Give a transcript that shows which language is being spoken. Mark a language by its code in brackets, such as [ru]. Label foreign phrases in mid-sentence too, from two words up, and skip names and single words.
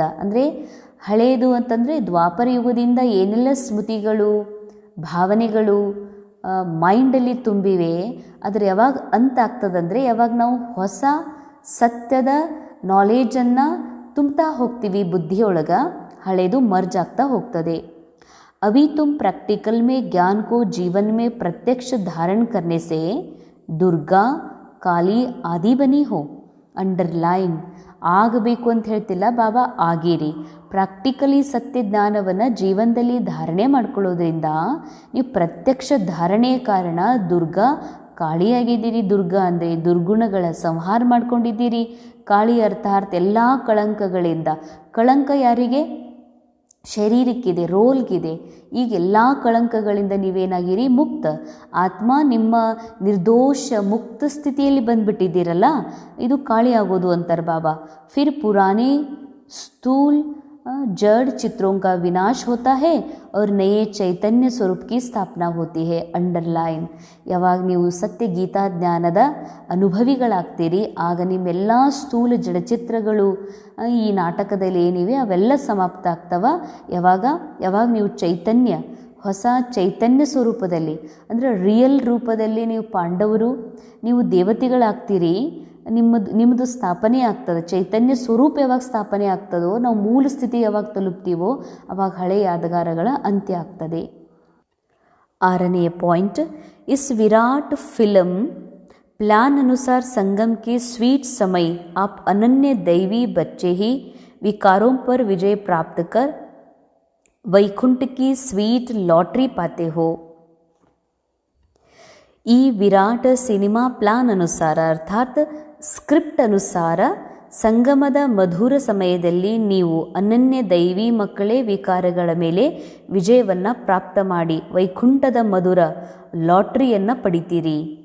[kn] ಅಂದರೆ ಹಳೇದು ಅಂತಂದರೆ ದ್ವಾಪರ ಯುಗದಿಂದ ಏನೆಲ್ಲ ಸ್ಮೃತಿಗಳು ಭಾವನೆಗಳು ಮೈಂಡಲ್ಲಿ ತುಂಬಿವೆ, ಆದರೆ ಯಾವಾಗ ಅಂತ್ಯ ಆಗ್ತದಂದರೆ ಯಾವಾಗ ನಾವು ಹೊಸ ಸತ್ಯದ ನಾಲೆಜನ್ನು ತುಂಬ್ತಾ ಹೋಗ್ತೀವಿ ಬುದ್ಧಿಯೊಳಗೆ, ಹಳೇದು ಮರ್ಜ್ ಆಗ್ತಾ ಹೋಗ್ತದೆ. [hi] अभी तुम प्रैक्टिकल में ज्ञान को जीवन में प्रत्यक्ष धारण करने से दुर्गा काली आदि बनी हो. [kn] ಅಂಡರ್ಲೈನ್ ಆಗಬೇಕು ಅಂತ ಹೇಳ್ತಿಲ್ಲ ಬಾಬಾ, ಆಗಿರಿ. ಪ್ರಾಕ್ಟಿಕಲಿ ಸತ್ಯ ಜ್ಞಾನವನ್ನು ಜೀವನದಲ್ಲಿ ಧಾರಣೆ ಮಾಡ್ಕೊಳ್ಳೋದ್ರಿಂದ ನೀವು ಪ್ರತ್ಯಕ್ಷ ಧಾರಣೆಯ ಕಾರಣ ದುರ್ಗಾ ಕಾಳಿಯಾಗಿದ್ದೀರಿ. ದುರ್ಗಾ ಅಂದರೆ ದುರ್ಗುಣಗಳ ಸಂಹಾರ ಮಾಡ್ಕೊಂಡಿದ್ದೀರಿ. ಕಾಳಿ ಅರ್ಥಾತ್ ಎಲ್ಲ ಕಳಂಕಗಳಿಂದ. ಕಳಂಕ ಯಾರಿಗೆ? ಶರೀರಕ್ಕಿದೆ, ರೋಲ್ಗಿದೆ. ಈಗ ಎಲ್ಲ ಕಳಂಕಗಳಿಂದ ನೀವೇನಾಗಿರಿ? ಮುಕ್ತ ಆತ್ಮ. ನಿಮ್ಮ ನಿರ್ದೋಷ ಮುಕ್ತ ಸ್ಥಿತಿಯಲ್ಲಿ ಬಂದುಬಿಟ್ಟಿದ್ದೀರಲ್ಲ, ಇದು ಕಾಳಿ ಆಗೋದು ಅಂತಾರೆ ಬಾಬಾ. [hi] फिर पुराने स्थूल जड़ चित्रों का विनाश होता है और नए चैतन्य स्वरूप की स्थापना होती है. [kn] ಅಂಡರ್ಲೈನ್. ಯಾವಾಗ ನೀವು ಸತ್ಯ ಗೀತಾ ಜ್ಞಾನದ ಅನುಭವಿಗಳಾಗ್ತೀರಿ ಆಗ ನಿಮ್ಮೆಲ್ಲ ಸ್ಥೂಲ ಜಡಚಿತ್ರಗಳು ಈ ನಾಟಕದಲ್ಲಿ ಏನಿವೆ ಅವೆಲ್ಲ ಸಮಾಪ್ತ ಆಗ್ತವ. ಯಾವಾಗ ನೀವು ಚೈತನ್ಯ, ಹೊಸ ಚೈತನ್ಯ ಸ್ವರೂಪದಲ್ಲಿ ಅಂದರೆ ರಿಯಲ್ ರೂಪದಲ್ಲಿ ನೀವು ಪಾಂಡವರು, ನೀವು ದೇವತೆಗಳಾಗ್ತೀರಿ. ನಿಮ್ಮದು ಸ್ಥಾಪನೆ ಆಗ್ತದೆ. ಚೈತನ್ಯ ಸ್ವರೂಪ ಯಾವಾಗ ಸ್ಥಾಪನೆ ಆಗ್ತದೋ, ನಾವು ಮೂಲ ಸ್ಥಿತಿ ಯಾವಾಗ ತಲುಪ್ತೀವೋ ಆವಾಗ ಹಳೆಯ ಯಾದಗಾರಗಳ ಅಂತ್ಯ ಆಗ್ತದೆ. 6ನೇ ಪಾಯಿಂಟ್, [hi] इस विराट [en] film plan [hi] अनुसार संगम के स्वीट समय आप अनन्य दैवी बच्चे ही विकारों पर विजय प्राप्त कर वैकुंठ की [en] sweet lottery [hi] पाते हो. [kn] ಈ ವಿರಾಟ್ [en] cinema plan [kn] ಅನುಸಾರ ಅರ್ಥಾತ್ ಸ್ಕ್ರಿಪ್ಟ್ ಅನುಸಾರ ಸಂಗಮದ ಮಧುರ ಸಮಯದಲ್ಲಿ ನೀವು ಅನನ್ಯ ದೈವಿ ಮಕ್ಕಳೇ ವಿಕಾರಗಳ ಮೇಲೆ ವಿಜಯವನ್ನು ಪ್ರಾಪ್ತ ಮಾಡಿ ವೈಕುಂಠದ ಮಧುರ ಲಾಟ್ರಿಯನ್ನು ಪಡಿತೀರಿ.